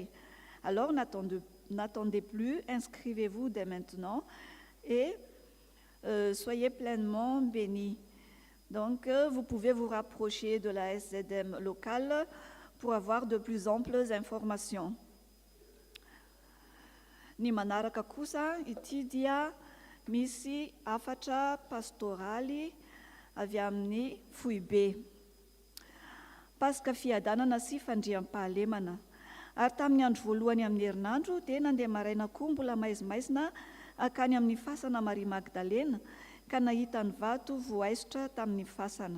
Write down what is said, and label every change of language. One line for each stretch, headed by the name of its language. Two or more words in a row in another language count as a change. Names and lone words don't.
French: Alors, n'attendez plus, inscrivez-vous dès maintenant et soyez pleinement bénis. Donc, vous pouvez vous rapprocher de la SZM locale pour avoir de plus amples informations.
Malagasy: Ny manaraka kosa ity dia misy afatra pastoraly avy amin'ny Foibe. Pasika fiadanana sy fandriam-pahalemana. Ary tamin'ny andro voalohany amin'ny herinandro dia nandeha maraina koa mbola maizimaizina akany amin'ny fasana Maria Magdalena ka nahita ny vato voaisotra tamin'ny fasana.